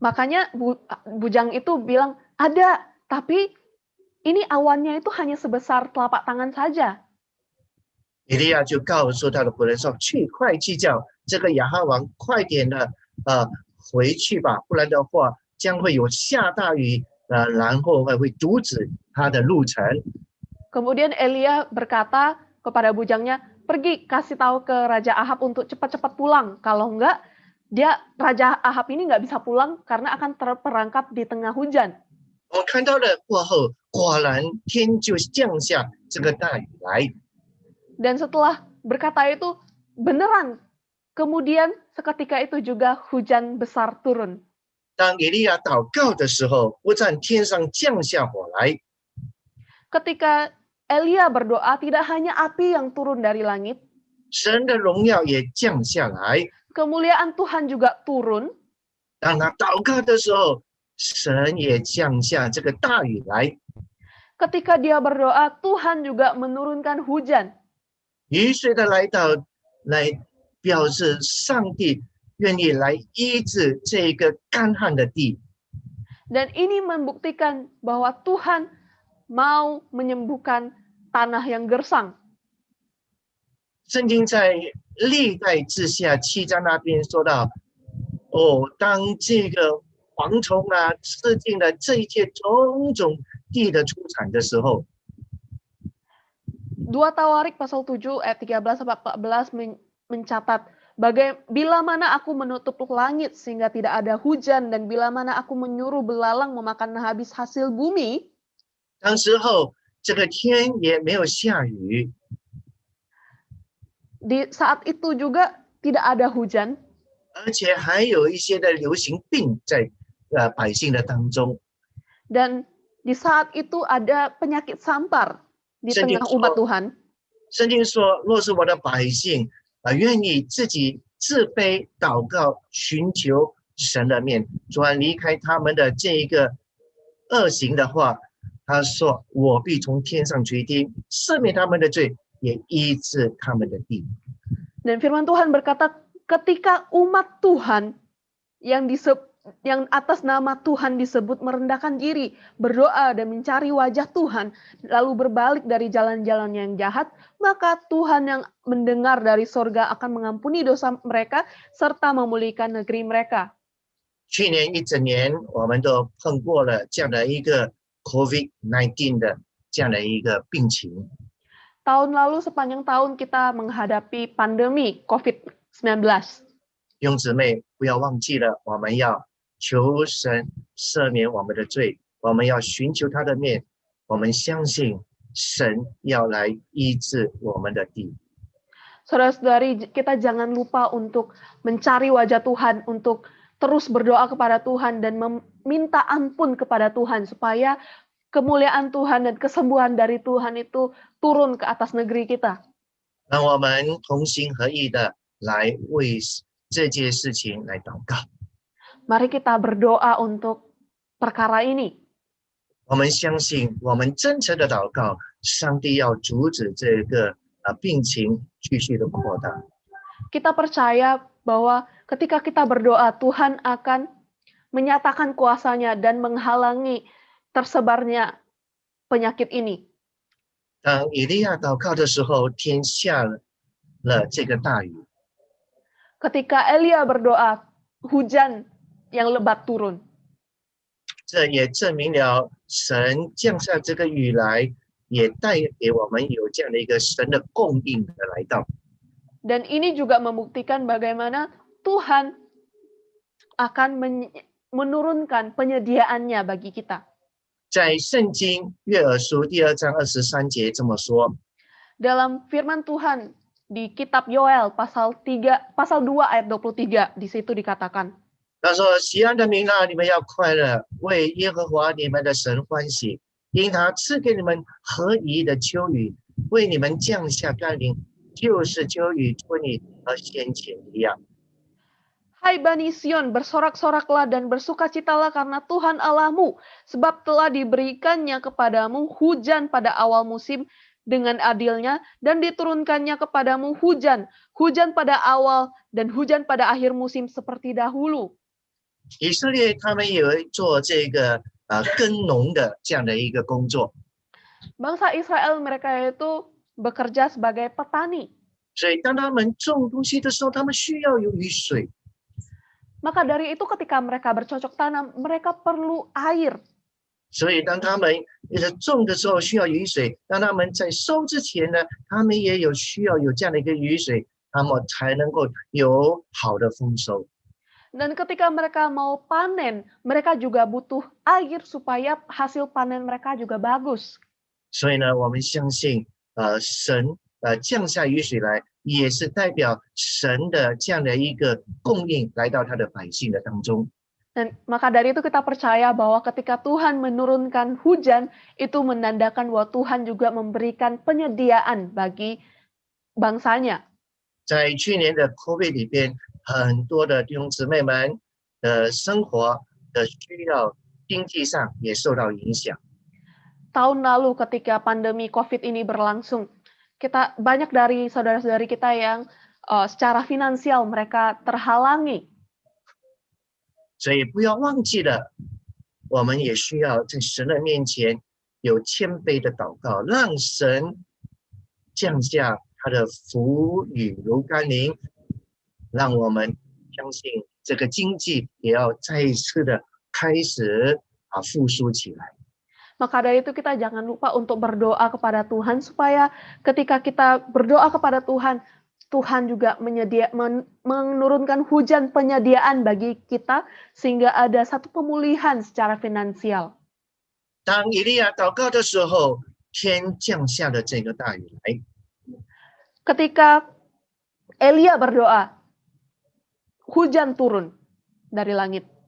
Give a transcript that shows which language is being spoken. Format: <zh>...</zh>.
<id>Makanya bujang itu bilang, ada, tapi ini awannya itu hanya sebesar telapak tangan saja.</id> <zh>以利亚就告诉他的仆人说：“快去叫这个亚哈王快点的回去吧，不然的话将会有下大雨，然后会阻止他的路程。”</zh> <id>Kemudian Elia berkata kepada bujangnya, pergi kasih tahu ke Raja Ahab untuk cepat-cepat pulang. Kalau enggak, Raja Ahab ini nggak bisa pulang karena akan terperangkap di tengah hujan.</id> <zh>我看到了过后，果然天就降下这个大雨来。</zh> <id>Dan setelah berkata itu, beneran. Kemudian seketika itu juga hujan besar turun.</id> <zh>当以利亚祷告的时候，不但天上降下火来，</zh> <id>Ketika Elia berdoa, tidak hanya api yang turun dari langit,</id> <zh>神的荣耀也降下来。</zh> <id>kemuliaan Tuhan juga turun.</id> <zh>当他祷告的时候，神也降下这个大雨来。</zh> <id>Ketika dia berdoa, Tuhan juga menurunkan hujan.</id> <zh>雨水的来表示上帝愿意来医治这个干旱的地。</zh> <id>Dan ini membuktikan bahwa Tuhan mau menyembuhkan tanah yang gersang.</id> <zh>圣经在历代志下7章那边说到，当这个蝗虫啊吃尽了这一切种种地的出产的时候，</zh> <id>2 Tawarik pasal 7 ayat 13-14 mencatat, bila mana aku menutup langit sehingga tidak ada hujan dan bila mana aku menyuruh belalang memakan habis hasil bumi,</id> <zh>当时候这个天也没有下雨，</zh> <id>di saat itu juga tidak ada hujan,</id> <zh>而且还有一些的流行病在百姓的当中。</zh> <id>dan di saat itu ada penyakit sampar di tengah umat Tuhan.</id> <zh>圣经说，若是我的百姓愿意自己自卑祷告，寻求神的面，主要离开他们的这一个恶行的话，他说我必从天上垂听，赦免他们的罪，也医治他们的地。</zh> <id>Dan firman Tuhan berkata, ketika umat Tuhan yang atas nama Tuhan disebut merendahkan diri, berdoa dan mencari wajah Tuhan, lalu berbalik dari jalan-jalan yang jahat, maka Tuhan yang mendengar dari sorga akan mengampuni dosa mereka serta memulihkan negeri mereka.</id> <zh>去年一整年，我们都碰过了这样的一个 COVID-19 的这样的一个病情。</zh> <id>Tahun lalu sepanjang tahun kita menghadapi pandemi COVID-19.</id> <zh>弟兄姊妹，不要忘记了，我们要求神赦免我们的罪，我们要寻求他的面，我们相信神要来医治我们的地。</zh> <id>Saudara-saudari, kita jangan lupa untuk mencari wajah Tuhan, untuk terus berdoa kepada Tuhan dan meminta ampun kepada Tuhan supaya kemuliaan Tuhan dan kesembuhan dari Tuhan itu turun ke atas negeri kita.</id> <zh>让我们同心合意的来为这件事情来祷告。</zh> <id>Mari kita berdoa untuk perkara ini.</id> <zh>我们相信，我们真诚的祷告，上帝要阻止这个病情继续的扩大。</zh> <id>Kita percaya bahwa ketika kita berdoa, Tuhan akan menyatakan kuasa-Nya dan menghalangi tersebarnya penyakit ini.</id> <zh>当以利亚祷告的时候，天下了这个大雨。</zh> <id>Ketika Elia berdoa, hujan yang lebat turun.</id> <zh>这也证明了神降下这个雨来，也带给我们有这样的一个神的供应的来到。</zh> <id>Dan ini juga membuktikan bagaimana Tuhan akan menurunkan penyediaannya bagi kita.</id> <zh>在圣经约珥书2章23节这么说，</zh> <id>Dalam firman Tuhan di kitab Yoel pasal 2 ayat 23 di situ dikatakan,</id> <zh>他说：“西安的民啊，你们要快乐，为耶和华你们的神欢喜，因他赐给你们合宜的秋雨，为你们降下甘霖，就是秋雨托你和先前一样。”</zh> <id>Hai Bani Sion, bersorak-soraklah dan bersukacitalah karena Tuhan Allahmu, sebab telah diberikannya kepadamu hujan pada awal musim dengan adilnya, dan diturunkannya kepadamu hujan pada awal dan hujan pada akhir musim seperti dahulu.</id> <zh>以色列他们有做这个耕农的这样的一个工作，</zh> <id>Bangsa Israel mereka itu bekerja sebagai petani.</id> <zh>所以当他们种东西的时候，他们需要有雨水。</zh> <id>Maka dari itu ketika mereka bercocok tanam, mereka perlu air.</id> <zh>所以当他们种的时候需要雨水，当他们在收之前呢，他们也需要有这样的一个雨水，他们才能够有好的丰收。</zh> <id>Dan ketika mereka mau panen, mereka juga butuh air supaya hasil panen mereka juga bagus.</id> <zh>所以呢，我们相信神降下雨水来，也是代表神的这样的一个供应来到他的百姓的当中。</zh> <id>Dan maka dari itu kita percaya bahwa ketika Tuhan menurunkan hujan, itu menandakan bahwa Tuhan juga memberikan penyediaan bagi bangsanya.</id> <zh>在去年的 COVID 里边，很多的弟兄姊妹们的生活的需要，经济上也受到影响。</zh> <id>Tahun lalu ketika pandemi COVID ini berlangsung, banyak dari saudara-saudari kita yang secara finansial mereka terhalangi.</id> <zh>所以不要忘记了，我们也需要在神的面前有谦卑的祷告，让神降下他的福雨如甘霖，让我们相信这个经济也要再一次的开始复苏起来。</zh> <id>Maka dari itu kita jangan lupa untuk berdoa kepada Tuhan supaya ketika kita berdoa kepada Tuhan, Tuhan juga menurunkan hujan penyediaan bagi kita sehingga ada satu pemulihan secara finansial.</id> <zh>当以利亚祷告的时候，天降下了这个大雨来。</zh> <id>Ketika Elia berdoa, hujan turun dari langit.</id>